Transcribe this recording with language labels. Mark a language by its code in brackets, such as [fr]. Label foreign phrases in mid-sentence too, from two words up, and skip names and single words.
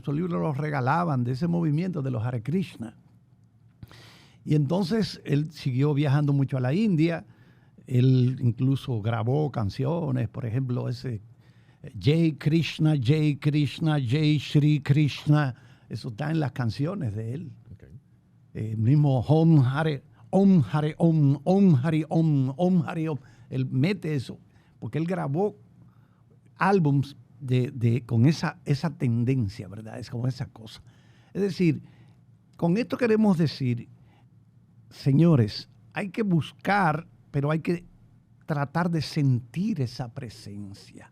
[es] Esos libros los regalaban de ese movimiento de los Hare Krishna. Y entonces él siguió viajando mucho a la India. Él incluso grabó canciones, por ejemplo, ese [hi] Jai Krishna, Jai Krishna, Jai Shri Krishna. [es] Eso está en las canciones de él. Okay. [sa] Mismo Om Hare, Om Hare Om, Om Hare Om, Om Hare Om. [es] Él mete eso, porque él grabó álbums con esa tendencia, ¿verdad? Es como esa cosa. Es decir, con esto queremos decir, señores, hay que buscar, pero hay que tratar de sentir esa presencia.